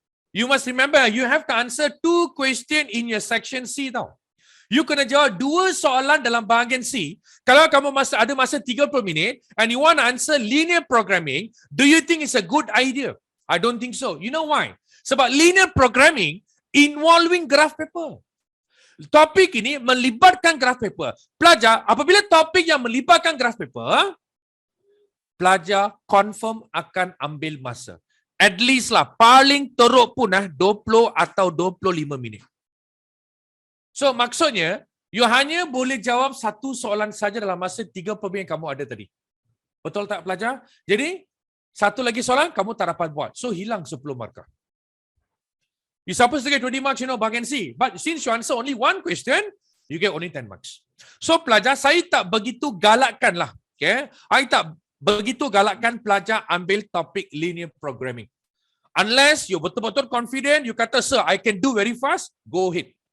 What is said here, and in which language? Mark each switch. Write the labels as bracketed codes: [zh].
[en] You must remember, you have to answer 2 questions in your section C tau. [ms] You kena jawab 2 soalan dalam bahagian C. Kalau kamu ada masa 30 minit [en] and you want to answer linear programming, do you think it's a good idea? I don't think so. You know why? [ms] Sebab [en] linear programming involving graph paper. [ms] Topik ini melibatkan graph paper. Pelajar, apabila topik yang melibatkan graph paper, pelajar confirm akan ambil masa. [en] At least [ms] lah, paling teruk pun 20 atau 25 minit. So maksudnya, you hanya boleh jawab 1 soalan saja dalam masa 30 minit yang kamu ada tadi. Betul tak pelajar? Jadi, 1 lagi soalan, kamu tak dapat buat. So hilang 10 markah. [en] You supposed to get 20 marks, [ms] bahagian C. [en] But since you answer only 1 question, you get only 10 marks. [ms] So pelajar, saya tak begitu galakkan lah. Okay? I tak begitu galakkan pelajar ambil topik linear programming. [en] Unless you [ms] betul-betul [en] confident, you kata, sir, I can do very fast, go ahead.